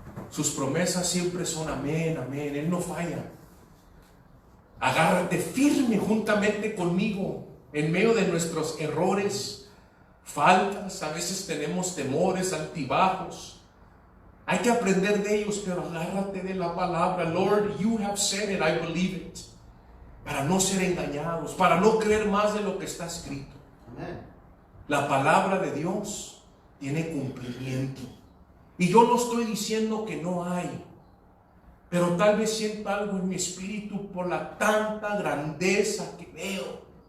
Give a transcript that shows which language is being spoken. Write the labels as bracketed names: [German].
[Spanish] Sus promesas siempre son amén, amén. Él no falla. Agárrate firme juntamente conmigo en medio de nuestros errores, faltas. A veces tenemos temores, altibajos. Hay que aprender de ellos, pero agárrate de la palabra. [English] Lord, you have said it, I believe it. [Spanish] Para no ser engañados, para no creer más de lo que está escrito. Amén. La palabra de Dios tiene cumplimiento. Y yo no estoy diciendo que no hay, pero tal vez sienta algo en mi espíritu por la tanta grandeza que veo.